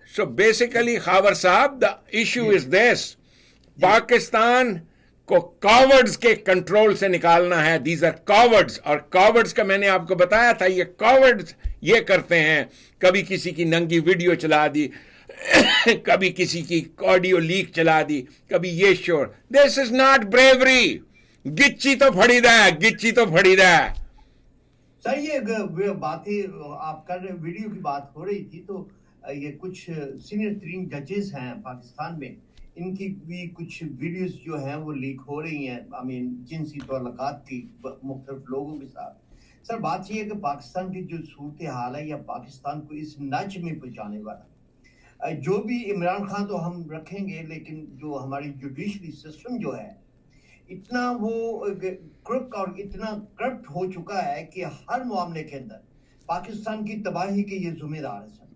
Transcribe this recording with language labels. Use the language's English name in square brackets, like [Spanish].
[English] so basically Khawar Sahab, the issue is this, [Urdu] پاکستان کو کاورڈز کے کنٹرول سے نکالنا ہے. [English] these are cowards, [Urdu] اور کاورڈز کا میں نے آپ کو بتایا تھا, یہ کاورڈز یہ کرتے ہیں, کبھی کسی کی ننگی ویڈیو چلا دی, کبھی کسی کی آڈیو لیک چلا دی, کبھی یہ شور. [English] This is not bravery. [Punjabi] گچی تو پھڑی دا ہے, گچی تو پھڑی دا ہے. [Urdu] سر یہ باتیں آپ کر رہے, ویڈیو کی بات ہو رہی تھی, تو یہ کچھ سینئر ترین ججز ہیں پاکستان میں, ان کی بھی کچھ ویڈیوز جو ہیں وہ لیک ہو رہی ہیں, جنسی تعلقات کی مختلف لوگوں کے ساتھ. سر بات یہ ہے کہ پاکستان کی جو صورتحال ہے, یا پاکستان کو اس نچ میں پہنچانے والا, جو بھی عمران خان تو ہم رکھیں گے, لیکن جو ہماری جوڈیشری سسٹم جو ہے اتنا وہ کرپٹ اور اتنا کرپٹ ہو چکا ہے کہ ہر معاملے کے اندر پاکستان کی تباہی کے یہ ذمہ دار ہے.